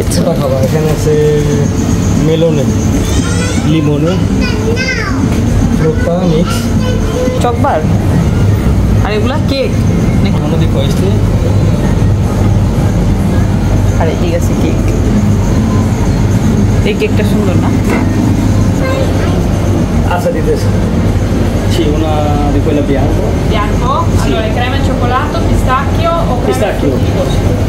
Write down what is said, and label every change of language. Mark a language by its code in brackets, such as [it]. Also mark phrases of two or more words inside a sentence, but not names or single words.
[bn] এখানে আছে মেলনে, লিমনে, ফ্রুটা মিক্স, চকবার, আর এগুলা কেক আমাদের কয়েছে। আরে ঠিক আছে, কেক, এই কেকটা সুন্দর না? আচ্ছা দিতেছে। [it] Sì, una di quella bianco. Bianco? Allora, crema e cioccolato, pistacchio o crema Pistacchio. e frutti dolci?